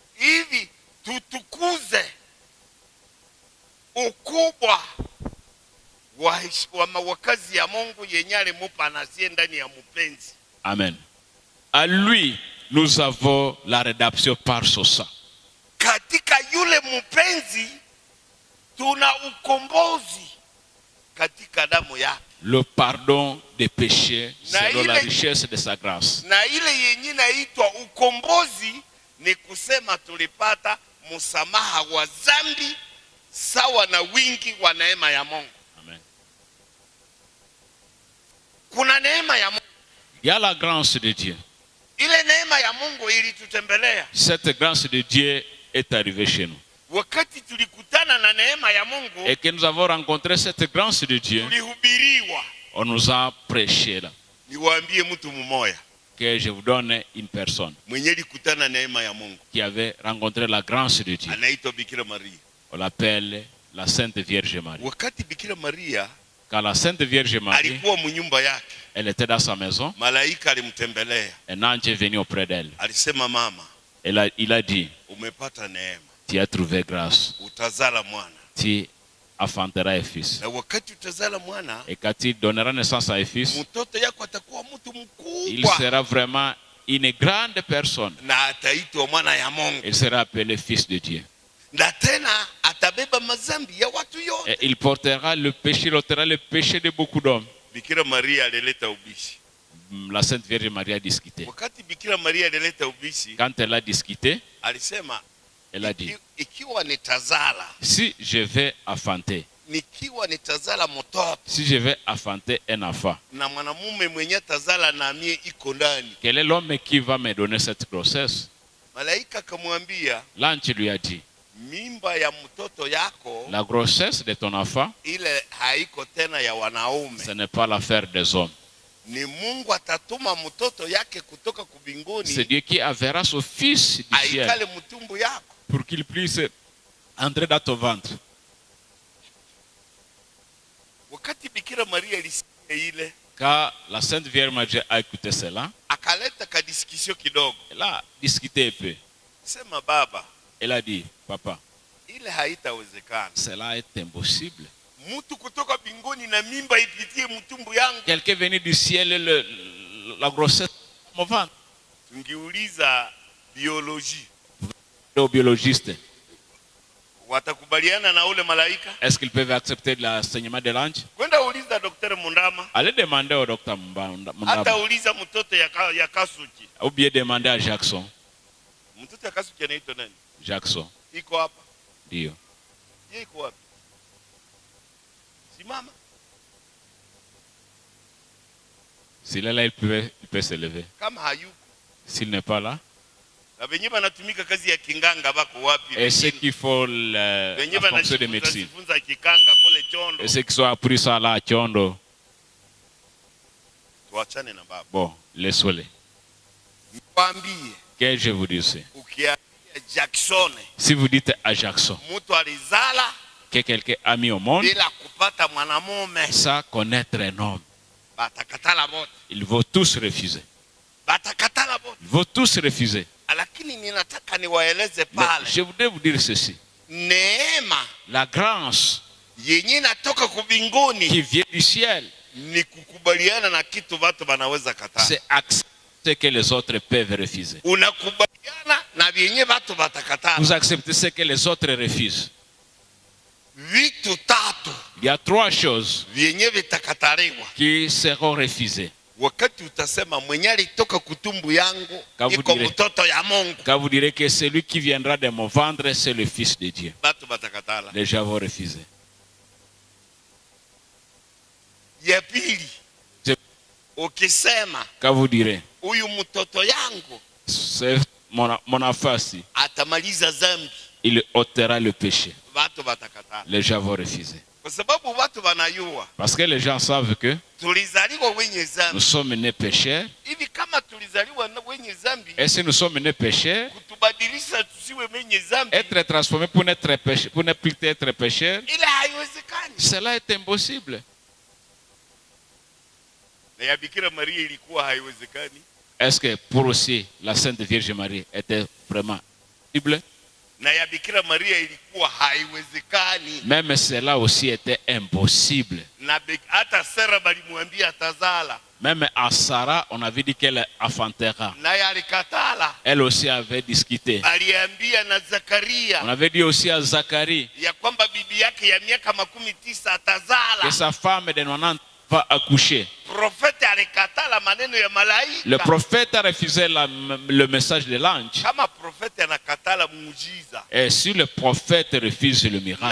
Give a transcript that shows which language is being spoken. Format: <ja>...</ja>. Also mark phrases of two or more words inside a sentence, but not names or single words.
<fr>Amen. À lui, nous avons la rédemption par son sang.</fr> <sw>Katika yule mupenzi tuna ukombozi katika damu yake.</sw> <fr>Le pardon des péchés selon la richesse de sa grâce.</fr> <sw>Na ile yenye naitwa ukombozi ni kusema tulipata msamaha wa dhambi sawa na wingi wa neema ya Mungu. Amen. Kuna neema ya Mungu.</sw> <fr>Il y a la grâce de Dieu.</fr> <sw>Ile neema ya Mungu ilitutembelea.</sw> <fr>Cette grâce de Dieu est arrivée chez nous.</fr> <sw>Wakati tulikutana na neema ya Mungu,</sw> <fr>et que nous avons rencontré cette grâce de Dieu,</fr> <sw>tulihubiriwa.</sw> <fr>On nous a prêché là.</fr> <sw>Niwaambie mtu mmoja,</sw> <fr>que je vous donne une personne</fr> <sw>mwenye alikutana neema ya Mungu,</sw> <fr>qui avait rencontré la grâce de Dieu.</fr> <sw>Anaitwa Bikira Maria.</sw> <fr>On l'appelle la Sainte Vierge Marie.</fr> <sw>Wakati Bikira Maria,</sw> <fr>quand la Sainte Vierge Marie,</fr> <sw>alikuwa mnyumba yake,</sw> <fr>elle était dans sa maison,</fr> <sw>malaika alimtembelea.</sw> <fr>Un ange est venu auprès d'elle.</fr> <sw>Alisema mama,</sw> <fr>il a dit,</fr> <sw>umepata neema.</sw> <fr>Tu as trouvé grâce.</fr> <sw>Utazala mwana.</sw> <fr>Tu enfanteras un fils.</fr> <sw>Na wakati utazala mwana,</sw> <fr>et quand tu donneras naissance à un fils,</fr> <sw>mtoto yako atakuwa mtu mkubwa.</sw> <fr>Il sera vraiment une grande personne.</fr> <sw>Na ataitwa mwana ya Mungu.</sw> <fr>Il sera appelé fils de Dieu.</fr> <sw>Na tena atabeba mazambi ya watu yote.</sw> <fr>Et il portera le péché de beaucoup d'hommes.</fr> <sw>Bikira Maria alileta ubishi.</sw> <fr>La Sainte Vierge Marie a discuté.</fr> <sw>Wakati Bikira Maria alileta ubishi,</sw> <fr>quand elle a discuté,</fr> <sw>alisema,</sw> <fr>elle a dit,</fr> <sw>ikiwa nitazala,</sw> <fr>si je vais enfanter,</fr> <sw>nikiwa nitazala mtoto,</sw> <fr>si je vais enfanter un enfant,</fr> <sw>na mwanamume mwenye tazala na mie iko ndani,</sw> <fr>quel est l'homme qui va me donner cette grossesse?</fr> <sw>Malaika akamwambia,</sw> <fr>l'ange lui a dit,</fr> <sw>mimba ya mtoto yako,</sw> <fr>la grossesse de ton enfant,</fr> <sw>ile haiko tena ya wanaume,</sw> <fr>ce n'est pas l'affaire des hommes.</fr> <sw>Ni Mungu atatuma mtoto yake kutoka kubinguni.</sw> <fr>C'est Dieu qui enverra son fils du ciel</fr> <sw>aikale mtumbu yako,</sw> <fr>pour qu'il puisse entrer dans ton ventre.</fr> <sw>Wakati Bikira Maria alisikia ile,</sw> <fr>quand la Sainte Vierge Marie a écouté cela,</fr> <sw>akaleta kadiskusio kidogo.</sw> <fr>Elle a discuté un peu.</fr> <sw>Sema baba,</sw> <fr>elle a dit, papa,</fr> <sw>ile haitawezekana.</sw> <fr>Cela est impossible.</fr> <sw>Mtu kutoka binguni na mimba ipitie mtumbu yangu.</sw> <fr>Quelqu'un venu du ciel la grossesse mon ventre.</fr> <sw>Tungiuliza biologie.</sw> <fr>Les biologistes.</fr> <sw>Watakubaliana na ule malaika?</sw> <fr>Est-ce qu'ils peuvent accepter l'enseignement de l'ange?</fr> <sw>Kwenda uliza Dr. Mundama.</sw> <fr>Allez demander au docteur Mundama.</fr> <sw>Hata uliza mtoto ya Kasuki.</sw> <fr>Ou bien demander à Jackson.</fr> <sw>Mtoto ya Kasuki anaitwa nani? Jackson. Iko hapa. Ndio. Yeye iko wapi? Simama.</sw> <fr>S'il est là, il peut se lever.</fr> <sw>Kama hayuko.</sw> <fr>S'il n'est pas là. Et ceux qui font la fonction de médecine. Et ceux qui sont appris ça là à Chondo. Bon, laissez-les. Que je vous dise. Si vous dites à Jackson que quelqu'un a mis au monde sans connaître un homme, ils vont tous refuser. Ils vont tous refuser. Mais je voudrais vous dire ceci. La grâce</fr> <sw>yenye natoka kubinguni,</sw> <fr>qui vient du ciel,</fr> <sw>ni kukubaliana na kitu watu wanaweza kataa.</sw> <fr>c'est accepter que les autres peuvent refuser.</fr> <sw>Unakubaliana na vyenye watu watakataa.</sw> <fr>Vous acceptez ce que les autres refusent.</fr> <sw>Vitu tatu,</sw> <fr>Il y a 3 choses</fr> <sw>vyenye vitakataliwa</sw> <fr>qui seront refusées.</fr> <sw>Wakati utasema mwenye alitoka kutumbu yangu iko mtoto ya Mungu,</sw> <fr>quand vous direz que celui qui viendra de mon ventre c'est le fils de Dieu,</fr> <sw>watu watakatala.</sw> <fr>les gens vont refuser.</fr> <sw>Ya pili, ukisema</sw> <fr>quand vous direz</fr> <sw>huyu mtoto yangu</sw> <fr>c'est mon enfant,</fr> <sw>atamaliza zambi,</sw> <fr>il ôtera le péché,</fr> <sw>watu watakatala.</sw> <fr>les gens vont refuser.</fr> <sw>Kwa sababu watu wanayua,</sw> <fr>parce que les gens savent que</fr> <sw>tulizaliwa wenye zambi.</sw> <fr>nous sommes nés pécheurs.</fr> <sw>Hivi kama tulizaliwa wenye zambi,</sw> <fr>Et si nous sommes nés pécheurs,</fr> <sw>kutubadilisha tusiwe wenye zambi,</sw> <fr>être transformé pour n'être péché, pour ne plus être pécheur,</fr> <sw>ile haiwezekani.</sw> <fr>cela est impossible.</fr> <sw>Na ya Bikira Maria ilikuwa haiwezekani.</sw> <fr>Est-ce que pour aussi la Sainte Vierge Marie était vraiment possible?</fr> <sw>Na ya Bikira Maria ilikuwa haiwezekani.</sw> <fr>Même cela aussi était impossible.</fr> <sw>Na hata Sara balimwambia atazala.</sw> <fr>Même à Sarah, on avait dit qu'elle enfantera.</fr> <sw>Na ya alikatala.</sw> <fr>Elle aussi avait discuté.</fr> <sw>Aliambia na Zakaria.</sw> <fr>On avait dit aussi à Zacharie</fr> <sw>ya kwamba bibi yake ya miaka 19 atazala.</sw> <fr>que sa femme de 90 va accoucher.</fr> <sw>Prophète alikatala maneno ya malaika.</sw> <fr>Le prophète a refusé le message de l'ange.</fr> <sw>Kama prophète anakatala muujiza,</sw> <fr>Et si le prophète refuse le miracle,</fr>